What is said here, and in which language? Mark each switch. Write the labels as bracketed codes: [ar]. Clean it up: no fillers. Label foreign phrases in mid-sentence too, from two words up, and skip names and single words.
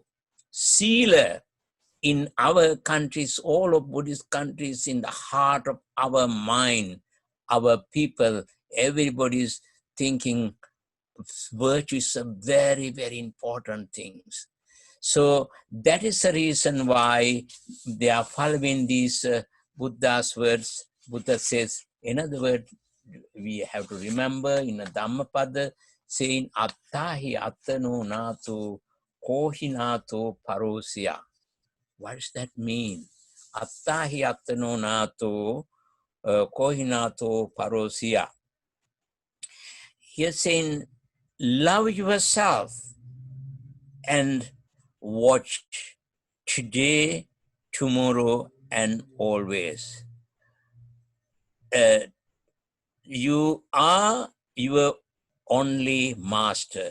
[en] Sila in our countries, all of Buddhist countries, in the heart of our mind, our people, everybody's thinking virtue is a very, very important thing. So that is the reason why they are following these Buddha's words. Buddha says, in other words, we have to remember in a Dhammapada saying, [pi] Attahi attano nato kohi nato parosya. [en] What does that mean? [pi] Attahi attano nato kohi nato parosya. [en] He's saying, love yourself and watch today, tomorrow, and always. You are your only master.